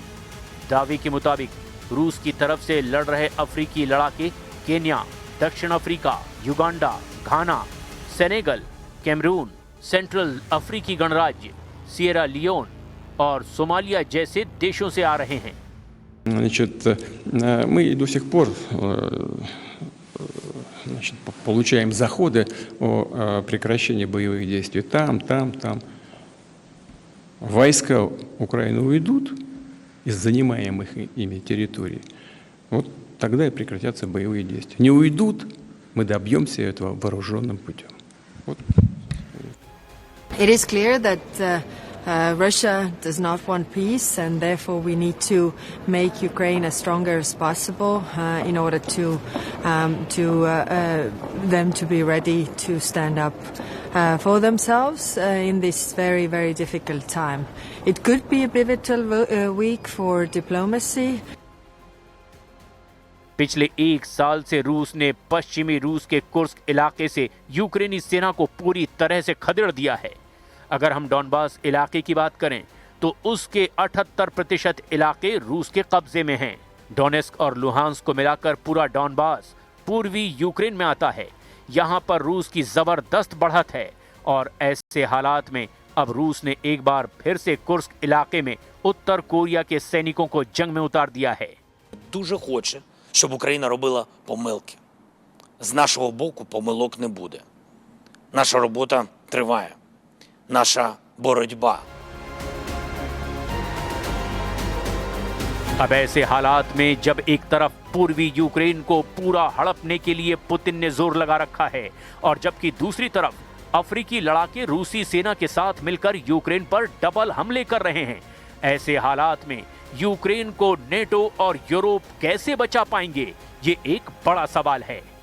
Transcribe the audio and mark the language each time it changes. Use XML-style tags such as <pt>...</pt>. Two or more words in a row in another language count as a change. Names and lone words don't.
<hi>दावे के मुताबिक रूस की तरफ से लड़ रहे अफ्रीकी लड़ाके केन्या, दक्षिण अफ्रीका, युगांडा, घाना, सेनेगल, कैमरून, सेंट्रल अफ्रीकी गणराज्य, सिएरा लियोन और सोमालिया जैसे देशों से आ रहे हैं।</hi> <ru>Значит, мы до сих пор получаем заходы о прекращении боевых действий там. Войска Украины уйдут из занимаемых ими территорий. Вот тогда и прекратятся боевые действия. Не уйдут, мы добьемся этого вооруженным путем. Вот.</ru> <en>It is clear that Russia does not want peace, and therefore we need to make Ukraine as stronger as possible in order to them to be ready to stand up for themselves in this very, very difficult time. It could be a pivotal week for diplomacy.</en> <hi>पिछले एक साल से रूस ने पश्चिमी रूस के कुर्स्क इलाके से यूक्रेनी सेना को पूरी तरह से खदेड़ दिया है। अगर हम डॉनबास इलाके की बात करें तो उसके 78% इलाके रूस के कब्जे में हैं। डोनेस्क और लुहांस्क को मिलाकर पूरा डॉनबास पूर्वी यूक्रेन में आता है। यहाँ पर रूस की जबरदस्त बढ़त है और ऐसे हालात में अब रूस ने एक बार फिर से कुर्स्क इलाके में उत्तर कोरिया के सैनिकों को जंग में उतार दिया है।</hi> <uk>Дуже хоче, щоб Україна робила помилки. З нашого боку помилок не буде. Наша робота триває. Наша боротьба.</uk> <hi>अब ऐसे हालात में जब एक तरफ पूर्वी यूक्रेन को पूरा हड़पने के लिए पुतिन ने जोर लगा रखा है और जबकि दूसरी तरफ अफ्रीकी लड़ाके रूसी सेना के साथ मिलकर यूक्रेन पर डबल हमले कर रहे हैं, ऐसे हालात में यूक्रेन को नेटो और यूरोप कैसे बचा पाएंगे, ये एक बड़ा सवाल है।</hi>